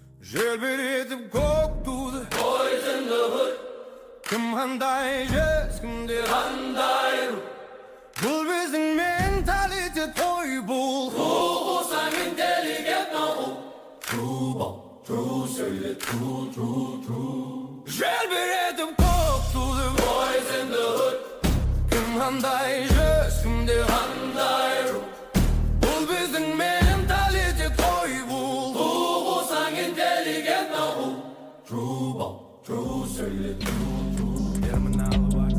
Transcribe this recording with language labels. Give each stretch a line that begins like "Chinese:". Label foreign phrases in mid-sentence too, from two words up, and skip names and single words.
Kazakh: Желбіретіп көк туды
English: Boys in the hood,
Kazakh: кім қандай жез кімдер қандай рух. бұл біздің менталитет той бұл Болсаң интеллигент мақұл.
English: True söyle true.
Kazakh: желбіретіп көк туды
English: Boys in the hood,
Kazakh: кім қандай жез кімдер қандай рух. бұл біздің менталитет той бұл Болсаң интеллигент мақұл.
English: True söyle true.
Kazakh: терминал